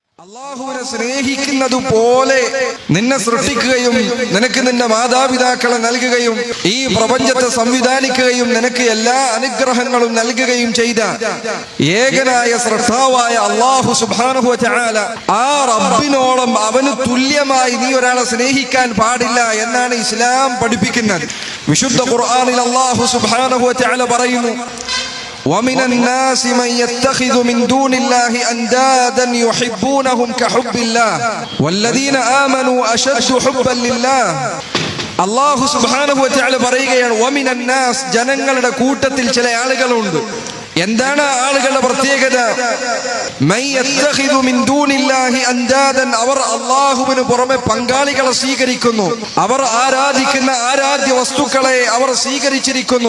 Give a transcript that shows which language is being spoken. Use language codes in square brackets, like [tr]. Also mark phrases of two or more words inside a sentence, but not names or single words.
[ml] അല്ലാഹുവിനെ സ്നേഹിക്കുന്നതുപോലെ നിന്നെ സൃഷ്ടിക്കുകയും നിനക്ക് നിന്റെ മാതാപിതാക്കളെ നൽകുകയും ഈ പ്രപഞ്ചത്തെ സംവിധാനിക്കുകയും നിനക്ക് എല്ലാ അനുഗ്രഹങ്ങളും നൽകുകയും ചെയ്ത ഏകനായ സൃഷ്ടാവായ അല്ലാഹു [ar] سبحانه وتعالى, [ml] ആ റബ്ബിനോളം അവന് തുല്യമായി നീ ഒരാളെ സ്നേഹിക്കാൻ പാടില്ല എന്നാണ് ഇസ്ലാം പഠിപ്പിക്കുന്നത്. വിശുദ്ധ ഖുർആനിൽ അല്ലാഹു [ar] سبحانه وتعالى [ml] പറയുന്നു, [ar] وَمِنَ النَّاسِ مَن يَتَّخِذُ مِن دُونِ اللَّهِ أَندَادًا يُحِبُّونَهُمْ كَحُبِّ اللَّهِ وَالَّذِينَ آمَنُوا أَشَدُّ حُبًّا لِلَّهِ. [ml] അല്ലാഹു [ar] سبحانه وتعالى [ml] പറയുകയാണ്, [ar] وَمِنَ النَّاسِ [ml] ജനങ്ങളുടെ കൂട്ടത്തിൽ ചില ആളുകളുണ്ട്. എന്താണ് ആളുകളുടെ പ്രത്യേകത? [ar] من يتخذ من دون الله أندادا, [ml] അവർ അല്ലാഹുവിന് പുറമെ പങ്കാളികളെ സ്വീകരിക്കുന്നു. അവർ ആരാധിക്കുന്ന ആരാധ്യ വസ്തുക്കളെ അവർ സ്വീകരിച്ചിരിക്കുന്നു.